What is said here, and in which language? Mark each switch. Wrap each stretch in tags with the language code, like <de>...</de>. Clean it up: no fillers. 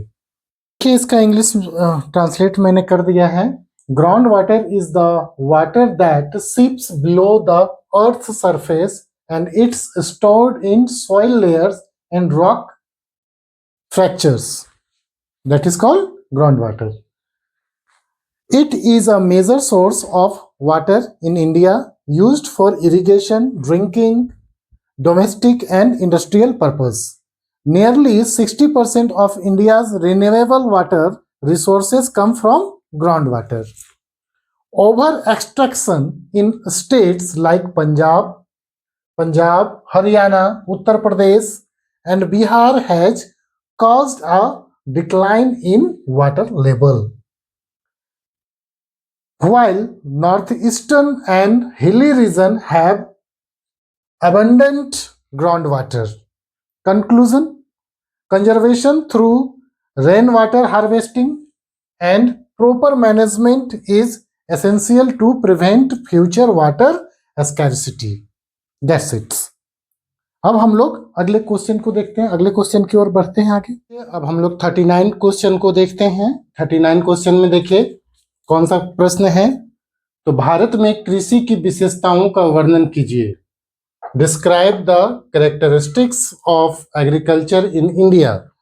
<hi>देखिए इसका English translate मैंने कर दिया है।</hi> <en>Ground water is the water that seeps below the earth surface and it's stored in soil layers and rock fractures. That is called groundwater. It is a major source of water in India, used for irrigation, drinking, domestic and industrial purpose. Nearly 60% of India's renewable water resources come from groundwater. Over extraction in states like Punjab, Haryana, Uttar Pradesh and Bihar has caused a decline in water level, while northeastern and hilly region have abundant groundwater. Conclusion: conservation through rainwater harvesting and proper management is essential to prevent future water scarcity. That's it.</en> <hi>अब हम लोग अगले question को देखते हैं, अगले question की ओर बढ़ते हैं आगे। अब हम लोग 39 क्वेश्चन को देखते हैं। 39 क्वेश्चन में देखिए कौन सा प्रश्न है, तो भारत में कृषि की विशेषताओं का वर्णन कीजिए।</hi> <en>Describe the characteristics of agriculture in India.</en>